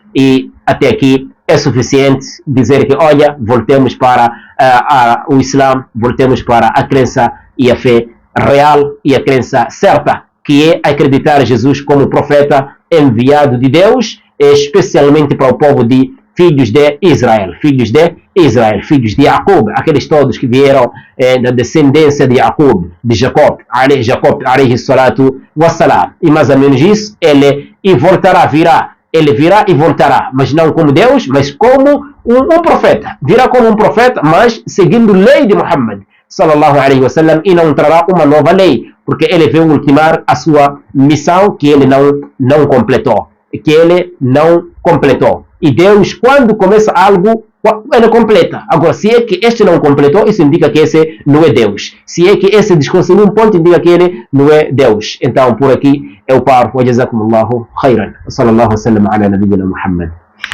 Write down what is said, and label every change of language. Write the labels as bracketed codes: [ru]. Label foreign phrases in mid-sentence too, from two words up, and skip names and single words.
[pt] E até aqui é suficiente dizer que, olha, voltemos para o Islã, voltemos para a crença e a fé real e a crença certa, que é acreditar Jesus como profeta enviado de Deus, especialmente para o povo de filhos de Israel, filhos de Jacob, aqueles todos que vieram da descendência de Jacob, Jacob, [ar] عليه الصلاة والسلام. [pt] E mais ou menos isso, ele virá e voltará, mas não como Deus, mas como um profeta. Virá como um profeta, mas seguindo a lei de Muhammad [ar] صلى الله عليه وسلم, [pt] e não trará uma nova lei, porque ele veio ultimar a sua missão que ele não completou. E Deus, quando começa algo, ele completa. Agora, se é que este não completou, isso indica que esse não é Deus. Se é que esse desconsiderou um ponto, indica que ele não é Deus. Então, por aqui eu paro. [ar] وجزاكم الله خيرا. صلى الله عليه وسلم على نبينا محمد.